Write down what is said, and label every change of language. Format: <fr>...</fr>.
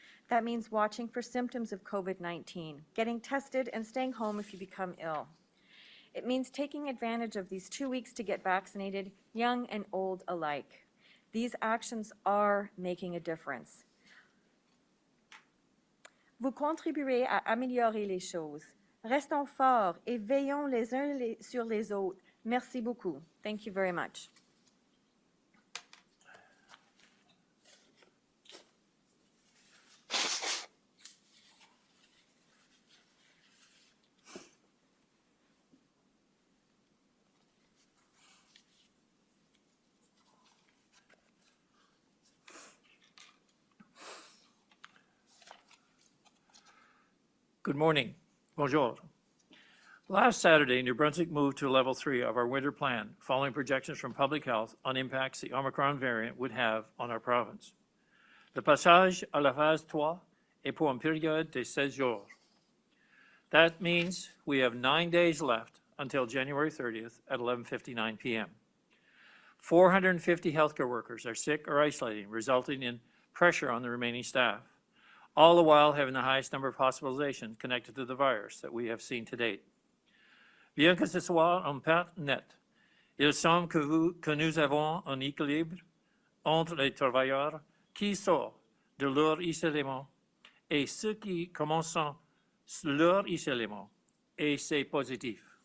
<en>That means watching for symptoms of COVID-19, getting tested, and staying home if you become ill. It means taking advantage of these 2 weeks to get vaccinated, young and old alike. These actions are making a difference.</en> <fr>Vous contribuez à améliorer les choses. Restons forts et veillons les uns sur les autres. Merci beaucoup.</fr> <en>Thank you very much. Good morning.</en> <fr>Bonjour.</fr> <en>Last Saturday, New Brunswick moved to level 3 of our winter plan, following projections from public health on impacts the Omicron variant would have on our province.</en> <fr>Le passage à la phase 3 est pour une période de 16 jours.</fr> <en>That means we have 9 days left until January 30th at 11:59 p.m. 450 healthcare workers are sick or isolating, resulting in pressure on the remaining staff, all the while having the highest number of hospitalizations connected to the virus that we have seen to date.</en> <fr>Bien que ce soit un perte nette, il semble que nous avons un équilibre entre les travailleurs qui sortent de leur isolement et ceux qui commencent leur isolement, et c'est positif.</fr>